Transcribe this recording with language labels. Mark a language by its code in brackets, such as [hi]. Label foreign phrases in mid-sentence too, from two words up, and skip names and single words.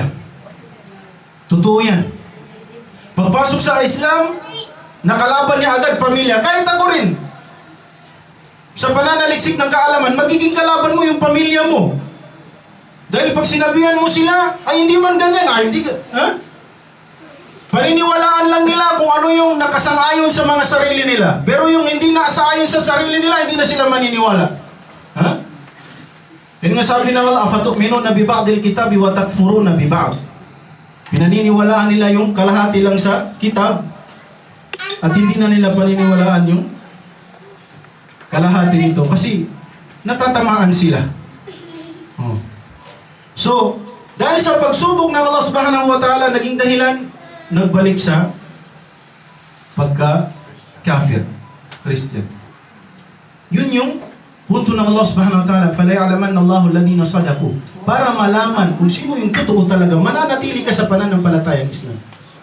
[tl] Totoo yan. Pagpasok sa Islam, nakalaban niya agad pamilya. Kahit ako rin. Sa pananaliksik ng kaalaman, magiging kalaban mo yung pamilya mo. Dahil pag sinabihan mo sila, ay hindi man ganyan, hindi ka, paniniwalaan lang nila kung ano yung nakasang-ayon sa mga sarili nila. Pero yung hindi nakasang-ayon sa sarili nila, hindi na sila maniniwala. Yun nga sabi ng Allah, [ar] أفتؤمنون ببعض الكتاب وتكفرون ببعض. [tl] Pinaniniwalaan nila yung kalahati lang sa kitab at hindi na nila paniniwalaan yung kalahati nito kasi natatamaan sila. So, dahil sa pagsubok ng Allah [ar] سبحانه وتعالى, [tl] naging dahilan, nagbalik sa pagka-kafir, Christian. Yun yung punto ng Allah [ar] سبحانه وتعالى, فَلَيَعْلَمَنَّ اللَّهُ الَّذِينَ صَدَقُوا. [tl] Para malaman kung sino yung totoo talaga, mananatili ka sa pananampalatayang Islam.